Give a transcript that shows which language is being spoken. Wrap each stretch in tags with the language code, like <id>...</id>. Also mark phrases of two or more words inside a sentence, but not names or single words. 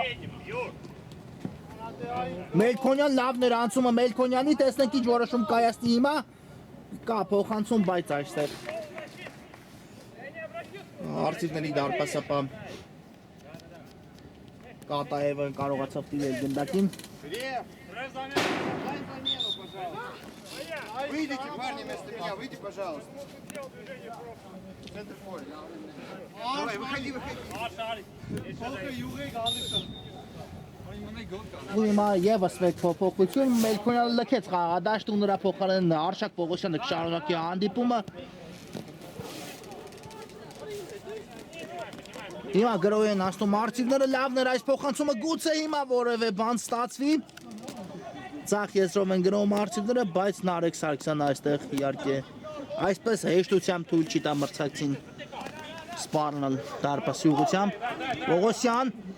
<hy>Մելքոնյան լավն էր անցումը Մելքոնյանի տեսնենք ինչ որոշում կայացի հիմա կա փոխանցում բայց այստեղ արծիվների դարպասապա Կատաևը կարողացավ տիրել գնդակին</hy> <ru>Выйдите, парни, вместо меня, выйди, пожалуйста. Центр поля. Давай, выходи.</ru> <hy>ու հիմա եւս մեկ փոփոխություն Մելքոնյանը լքեց խաղադաշտը ու նրա փոխարեն Արշակ Պողոսյանը կշարունակի հանդիպումը Հիմա գրոհ են անցնում արծիվները լավն էր այս փոխանցումը գուցե հիմա որևէ բան ստացվի Ձախ եզրով են գրոհում արծիվները բայց Նարեկ Սարգսյանը այստեղ իհարկե այսպես հեշտությամբ թույլ չի տա մրցակցին սպառնալ դարպասի ուղղությամբ Պողոսյան</hy>